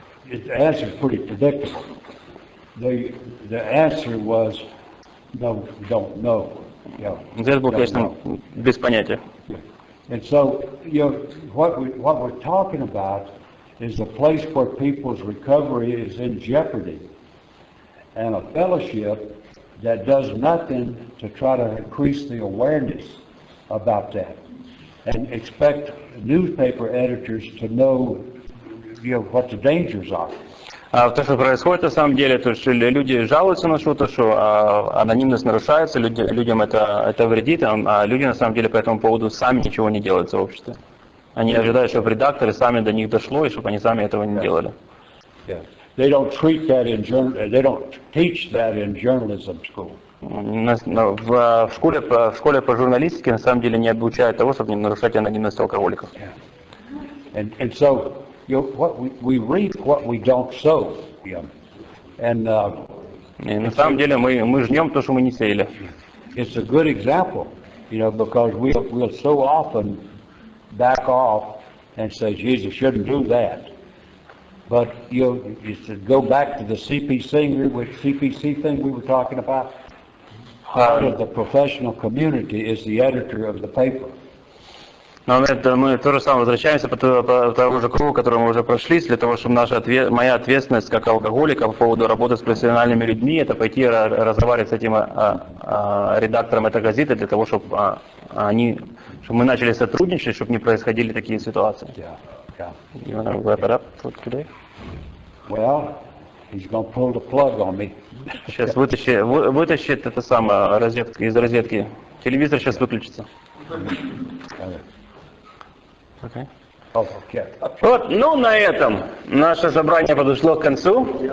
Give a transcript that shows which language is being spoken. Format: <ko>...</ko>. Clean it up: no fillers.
<en>The answer is pretty predictable. The answer was no, don't know.</en> <ru>Ответ был, конечно, без понятия.</ru> <en>And so, what we're talking about is a place where people's recovery is in jeopardy, and a fellowship that does nothing to try to increase the awareness about that, and expect newspaper editors to know, what the dangers are.</en> <ru>А то, что происходит на самом деле, то, что люди жалуются на что-то, что анонимность нарушается, людям это вредит, а люди на самом деле по этому поводу сами ничего не делают в сообществе. Они ожидают, чтобы редакторы сами до них дошло, и чтобы они сами этого не делали.</ru> <en>Yeah. They don't treat that they don't teach that in journalism school.</en> <ru>В школе по журналистике на самом деле не обучают того, чтобы не нарушать анонимность алкоголиков.</ru> <en>Yeah. And so what we reap what we don't sow. Yeah. And</en> <ru>и на самом деле мы жнем то, что мы не сеяли.</ru> <en>It's a good example, because we'll so often back off and say, Jesus shouldn't do that. But you should go back to the CPC thing we were talking about. Part of the professional community is the editor of the paper. Но мы тоже самое возвращаемся по тому же кругу, который мы уже прошли, для того, чтобы моя ответственность как алкоголика по поводу работы с профессиональными людьми, это пойти разговаривать с этим редактором этой газеты, для того, чтобы мы начали сотрудничать, чтобы не происходили такие ситуации. Yeah. You want to wrap it up for today? Well, he's going to pull the plug on me.</en> <ru>Сейчас вытащит это самое из розетки. Телевизор сейчас выключится.</ru> <en>Okay. Okay.</en> <ru>Вот, на этом наше собрание подошло к концу.</ru>